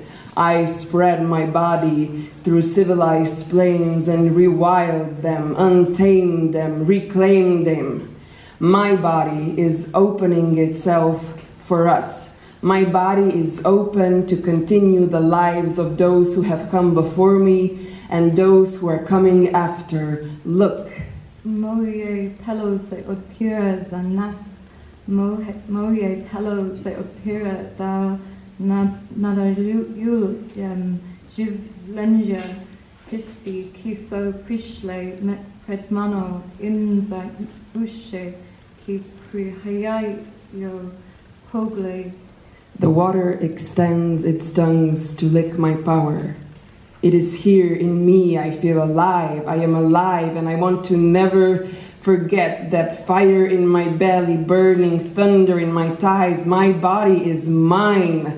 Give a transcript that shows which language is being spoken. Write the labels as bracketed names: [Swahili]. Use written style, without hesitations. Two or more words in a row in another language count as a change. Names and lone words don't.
[English] I spread my body through civilized plains and rewild them, untamed them, reclaimed them. My body is opening itself for us. My body is open to continue the lives of those who have come before me and those who are coming after. Look. [Slovenian] Moje telo se odpira za nas. Moje telo se odpira da nadajujem življenja tišti, ki so prišle pred mano in za duše, ki prihajajo pogled. [English] The water extends its tongues to lick my power. It is here in me. I feel alive. I am alive, and I want to never forget that fire in my belly, burning thunder in my thighs. My body is mine.